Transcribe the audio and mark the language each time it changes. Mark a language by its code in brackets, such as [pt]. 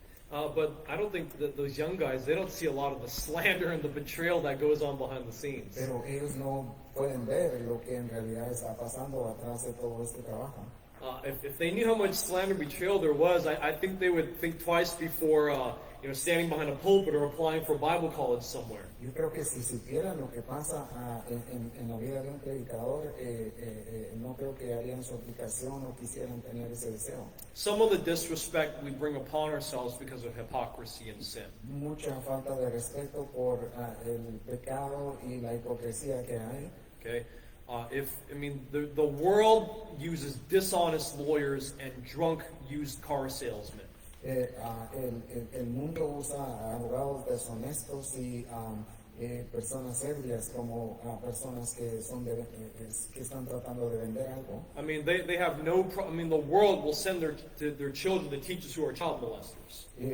[en] But I don't think that those young guys, they don't see a lot of the slander and the betrayal that goes on behind the scenes. [es] Pero ellos no pueden ver lo que en realidad está pasando atrás de todo este trabajo. [en] If they knew how much slander and betrayal there was, I think they would think twice before standing behind a pulpit or applying for Bible college somewhere. [es] Yo creo que si supieran lo que pasa en la vida de un predicador, no creo que harían su aplicación o quisieran tener ese deseo. [en] Some of the disrespect we bring upon ourselves because of hypocrisy and sin. [es] Mucha falta de respeto por el pecado y la hipocresía que hay. [en] Okay, the world uses dishonest lawyers and drunk used car salesmen. [es] El mundo usa abogados deshonestos y personas ebrias como personas que que están tratando de vender algo. [en] I mean, they have no problem. The world will send their children to teachers who are child molesters.